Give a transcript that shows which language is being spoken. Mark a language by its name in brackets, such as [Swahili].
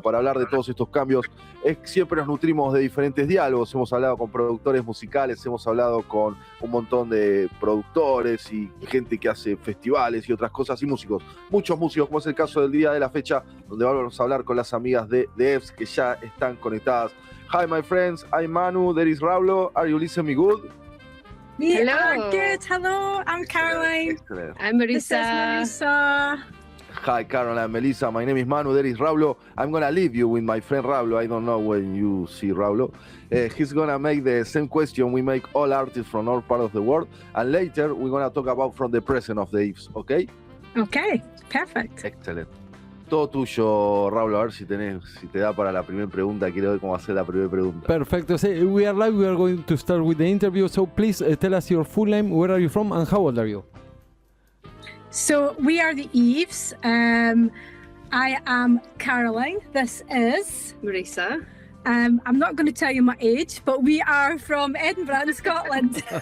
[Spanish] Para hablar de todos estos cambios, siempre nos nutrimos de diferentes diálogos. Hemos hablado con productores musicales, hemos hablado con un montón de productores y gente que hace festivales y otras cosas, y músicos, muchos músicos, como es el caso del día de la fecha, donde vamos a hablar con las amigas de EVES que ya están conectadas. [English] Hi my friends, I'm Manu, there is Raulo, are you listening me good? We are good. Hello, I'm Caroline. Excellent. I'm Marisa. This is Marisa. Hi, Caroline, Melissa. My name is Manu. There is Raulo. I'm going to leave you with my friend Raulo. I don't know when you see Raulo. He's going to make the same question we make all artists from all parts of the world. And later, we're going to talk about from the present of the EVES, ¿ok? Okay, perfect. [Spanish] Excellent. Todo tuyo, Raulo. A ver si te da para la primera pregunta. Quiero ver cómo va a ser la primera pregunta. Perfecto. [English] So we are live. We are going to start with the interview. So please tell us your full name, where are you from, and how old are you? So we are the EVES. I am Caroline. This is Marisa. I'm not going to tell you my age, but we are from Edinburgh in Scotland.